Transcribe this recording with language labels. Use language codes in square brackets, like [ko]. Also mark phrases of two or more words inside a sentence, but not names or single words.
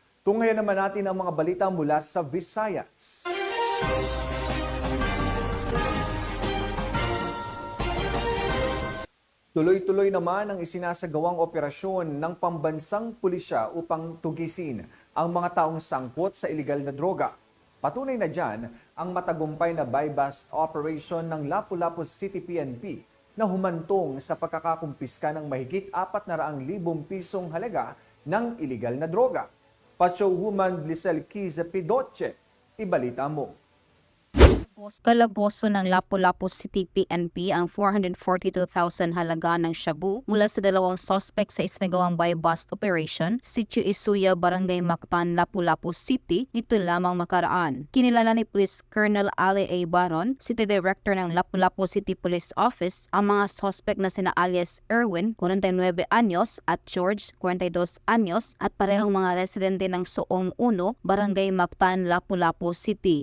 [tl] Tunghayan naman natin ang mga balita mula sa Visayas. Tuloy-tuloy naman ang isinasagawang operasyon ng pambansang pulisya upang tugisin ang mga taong sangkot sa iligal na droga. Patunay na dyan ang matagumpay na [en] buy-bust operation [tl] ng Lapu-Lapu City PNP na humantong sa pagkakakumpiska ng mahigit 400,000 pisong halaga ng iligal na droga. Patrolwoman Lisel Kiza Pidoche, ibalita mo. Kalaboso ng Lapu-Lapu City PNP ang 442,000 halaga ng shabu mula sa dalawang sospek sa isinagawang [en] buy-bust operation, [tl] Sitio Isuya, Barangay Mactan, Lapu-Lapu City, nito lamang makaraan. Kinilala ni Police Colonel Ali A. Baron, [en] City Director [tl] ng Lapu-Lapu City Police Office, ang mga sospek na sina alias Erwin, 49 anyos, at George, 42 anyos, at parehong mga residente ng Soong 1, Barangay Mactan, Lapu-Lapu City.